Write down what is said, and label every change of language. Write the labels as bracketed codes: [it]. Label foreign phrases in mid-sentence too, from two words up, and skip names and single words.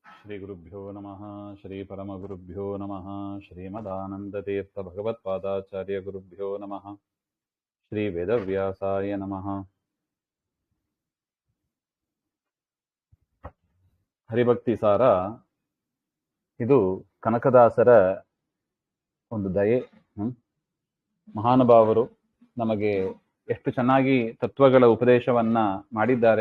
[sa] श्रीगुरुभ्यो नमः श्रीपरमगुरुभ्यो नमः श्रीमदानन्दतीर्थभगवत्पादाचार्यगुरुभ्यो नमः श्रीवेदव्यासाय नमः। [kn] ಹರಿಭಕ್ತಿ ಸಾರ ಇದು ಕನಕದಾಸರ ಒಂದು ದಯೆ. ಮಹಾನುಭಾವರು ನಮಗೆ ಎಷ್ಟು ಚೆನ್ನಾಗಿ ತತ್ವಗಳ ಉಪದೇಶವನ್ನ ಮಾಡಿದ್ದಾರೆ.